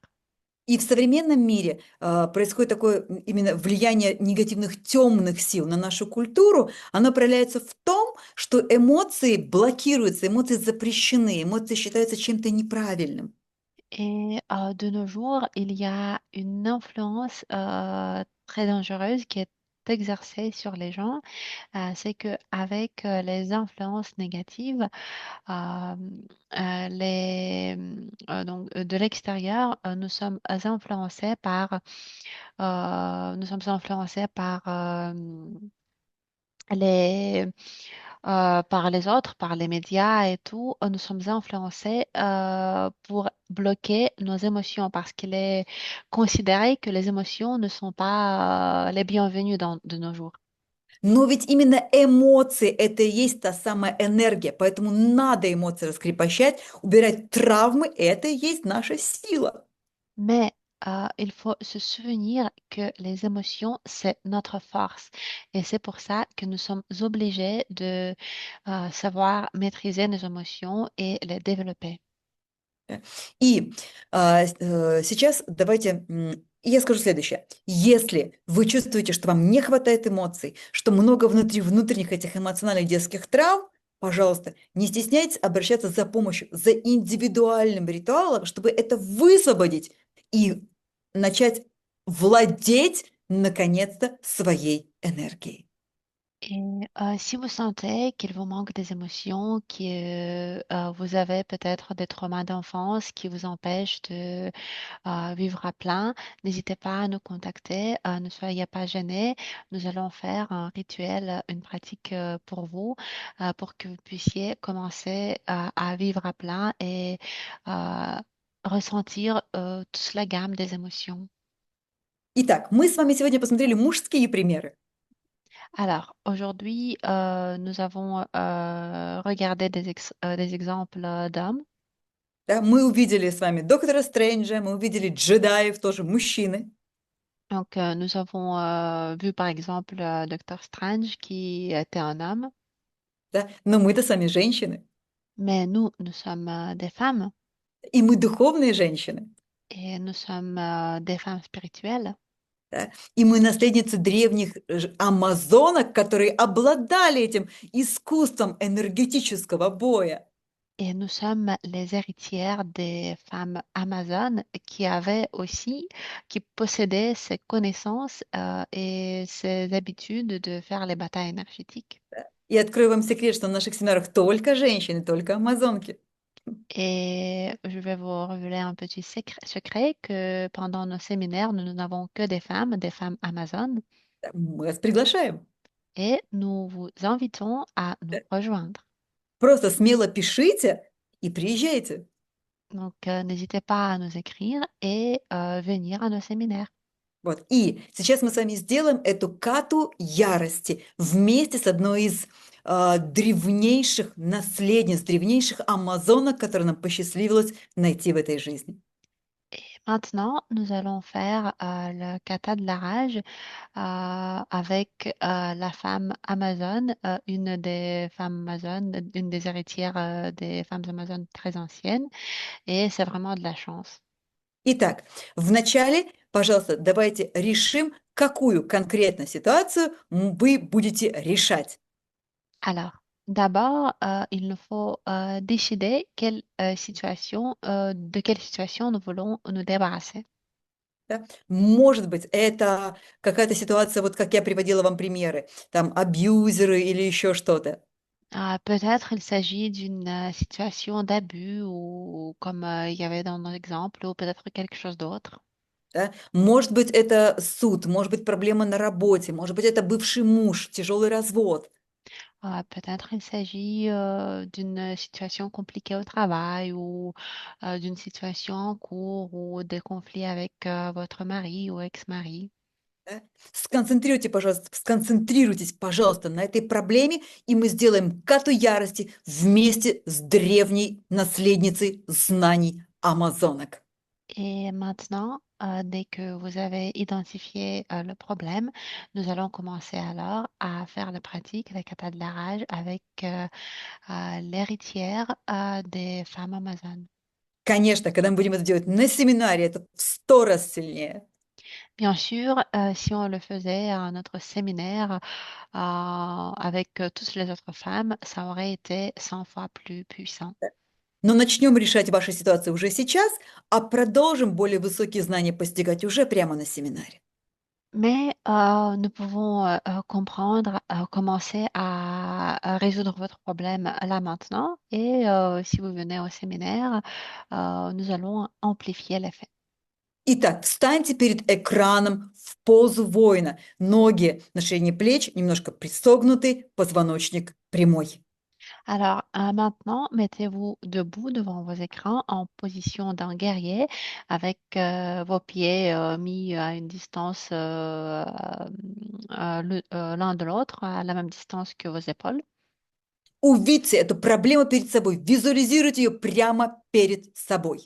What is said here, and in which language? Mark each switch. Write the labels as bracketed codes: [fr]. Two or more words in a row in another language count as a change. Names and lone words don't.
[ru] И в современном мире происходит такое именно влияние негативных темных сил на нашу культуру. Оно проявляется в том, что эмоции блокируются, эмоции запрещены, эмоции считаются чем-то неправильным. [fr] Et de nos jours, il y a une influence très dangereuse qui est exercée sur les gens. C'est qu'avec les influences négatives, euh, donc, de l'extérieur, nous sommes influencés les, par les autres, par les médias et tout, nous sommes influencés pour bloquer nos émotions parce qu'il est considéré que les émotions ne sont pas les bienvenues de nos jours. [ru] Но ведь именно эмоции– это и есть та самая энергия, поэтому надо эмоции раскрепощать, убирать травмы– это и есть наша сила. [fr] Mais il faut se souvenir que les émotions, c'est notre force. Et c'est pour ça que nous sommes obligés de savoir maîtriser nos émotions et les développer. [ru] И сейчас давайте я скажу следующее. Если вы чувствуете, что вам не хватает эмоций, что много внутренних этих эмоциональных детских травм, пожалуйста, не стесняйтесь обращаться за помощью, за индивидуальным ритуалом, чтобы это высвободить и начать владеть, наконец-то, своей энергией. [fr] Et si vous sentez qu'il vous manque des émotions, que vous avez peut-être des traumas d'enfance qui vous empêchent de vivre à plein, n'hésitez pas à nous contacter, ne soyez pas gênés. Nous allons faire un rituel, une pratique pour vous, pour que vous puissiez commencer à vivre à plein et ressentir toute la gamme des émotions. [ru] Итак, мы с вами сегодня посмотрели мужские примеры. [fr] Alors, aujourd'hui, nous avons regardé des exemples d'hommes. [ru] Да, мы увидели с вами доктора Стрэнджа, мы увидели джедаев, тоже мужчины. [fr] Donc, nous avons vu par exemple Docteur Strange qui était un homme, [ru] Да? Но мы-то сами женщины, [fr] mais nous sommes des femmes [ru] и мы духовные женщины, [fr] et nous sommes des femmes spirituelles. [ru] да? И мы наследницы древних амазонок, которые обладали этим искусством энергетического боя. [fr] Et nous sommes les héritières des femmes amazones qui possédaient ces connaissances et ces habitudes de faire les batailles énergétiques. [ru] И открою вам секрет, что на наших семинарах только женщины, только амазонки. [fr] Et je vais vous révéler un petit secret que pendant nos séminaires, nous n'avons que des femmes amazones, [ru] Да, мы вас приглашаем. [fr] et nous vous invitons à nous rejoindre. [ru] Просто смело пишите и приезжайте. [fr] Donc, n'hésitez pas à nous écrire et venir à nos séminaires. [ru] Вот. И сейчас мы с вами сделаем эту кату ярости вместе с одной из древнейших наследниц, древнейших амазонок, которые нам посчастливилось найти в этой жизни. [fr] Maintenant, nous allons faire le kata de la rage avec la femme Amazon, une des femmes Amazon, une des héritières des femmes Amazon très anciennes, et c'est vraiment de la chance. [ru] Итак, вначале, пожалуйста, давайте решим, какую конкретно ситуацию вы будете решать. [fr] Alors, d'abord, il nous faut décider de quelle situation nous voulons nous débarrasser. [ru] Да? Может быть, это какая-то ситуация, вот как я приводила вам примеры, там абьюзеры или еще что-то. [fr] Peut-être il s'agit d'une situation d'abus ou comme il y avait dans nos exemples, ou peut-être quelque chose d'autre. [ru] Да? Может быть, это суд, может быть, проблема на работе, может быть, это бывший муж, тяжелый развод. [fr] Peut-être il s'agit d'une situation compliquée au travail ou d'une situation en cours ou des conflits avec votre mari ou ex-mari. [ru] Да? Сконцентрируйтесь, пожалуйста, на этой проблеме, и мы сделаем кату ярости вместе с древней наследницей знаний амазонок. [fr] Et maintenant, dès que vous avez identifié le problème, nous allons commencer alors à faire la pratique, la kata de la rage, avec l'héritière des femmes amazones. [ru] Конечно, когда мы будем это делать на семинаре, это в 100 раз сильнее. [fr] Bien sûr, si on le faisait à notre séminaire avec toutes les autres femmes, ça aurait été 100 fois plus puissant. [ru] Но начнем решать ваши ситуации уже сейчас, а продолжим более высокие знания постигать уже прямо на семинаре. [fr] Mais nous pouvons commencer à résoudre votre problème là maintenant. Et si vous venez au séminaire, nous allons amplifier l'effet. [ru] Итак, встаньте перед экраном в позу воина. Ноги на ширине плеч, немножко пристегнуты, позвоночник прямой. [fr] Alors maintenant, mettez-vous debout devant vos écrans en position d'un guerrier avec vos pieds mis à une distance l'un de l'autre, à la même distance que vos épaules. [ru] Увидьте эту проблему перед собой, визуализируйте ее прямо перед собой.